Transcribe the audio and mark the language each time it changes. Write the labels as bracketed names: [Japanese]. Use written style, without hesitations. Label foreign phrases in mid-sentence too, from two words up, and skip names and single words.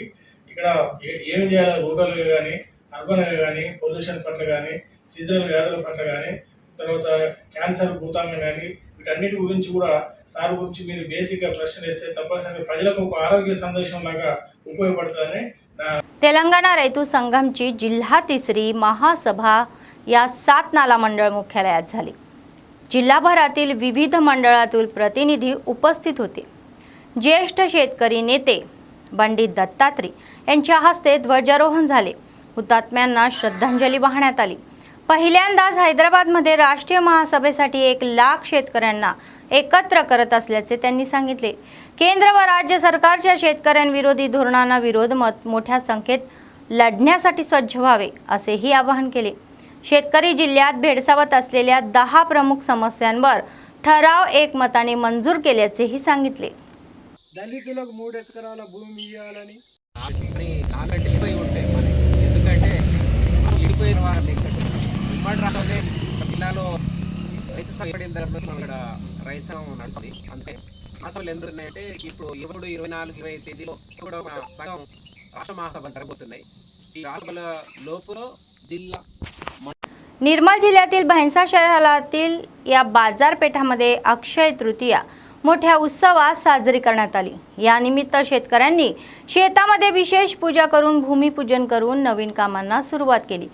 [Telugu] ఇక్కడ ఏం చేయాలి, రూరల్గా కానీ అర్బన్గా కానీ, పొల్యూషన్ పట్ల కానీ, సీజనల్ వ్యాధుల పట్ల కానీ, తర్వాత క్యాన్సర్ భూతాంగం కానీ, వీటన్నిటి గురించి కూడా సార్ గురించి మీరు బేసిక్గా ప్రశ్న వేస్తే తప్పనిసరిగా ప్రజలకు ఒక ఆరోగ్య సందేశం లాగా ఉపయోగపడుతుందని [Marathi] तेलंगणा రైతు संघमची जिल्हा 3री महासभा या 7 नाला मंडळ मुख्यालयात झाली. जिल्हाभरातील विविध मंडळातील प्रतिनिधी उपस्थित होते. ज्येष्ठ शेतकरी नेते पंडित दत्तात्रय यांच्या हस्ते ध्वजारोहण झाले. हुतात्म्यांना श्रद्धांजली वाहण्यात आली। पहिल्यांदाच हैदराबादमध्ये राष्ट्रीय महासभेसाठी 1 लाख शेतकऱ्यांना एकत्र करत असल्याचे त्यांनी सांगितले। केंद्र व राज्य सरकारच्या शेतकऱ्यांविरोधी धोरणांना विरोध मोठ्या संख्येत लढण्यासाठी सज्ज व्हावे असेही आवाहन केले। शेतकरी जिल्ह्यात भेडसावत असलेल्या 10 प्रमुख समस्यांवर ठराव एकमताने मंजूर केल्याचेही सांगितले। [Telugu] దళితులకు 3 ఎకరాల భూమి ఇవ్వాలని వెళ్ళిపోయి ఉంటాయి మనకి, ఎందుకంటే వెళ్ళిపోయిన వాళ్ళ ఉమ్మడి రాష్ట్రంలో జిల్లాలో రైతు సంఘటన తర్వాత ఇక్కడ రైతు నడుస్తుంది. అంతే అసలు ఎందుకు ఉన్నాయంటే ఇప్పుడు 24-20 తేదీలో కూడా సగం రాష్ట్ర మహాసభలు జరగబోతున్నాయి. ఈ రాష్ట్రాల లోపల जिल्हा [Marathi] निर्मल जिल्ह्यातील भैंसा शहरातील या बाजारपेठामध्ये अक्षय तृतीया मोठ्या उत्सवात साजरी करण्यात आली। या निमित्त शेतकऱ्यांनी शेतामध्ये विशेष पूजा करून भूमिपूजन करून नवीन कामांना सुरुवात केली।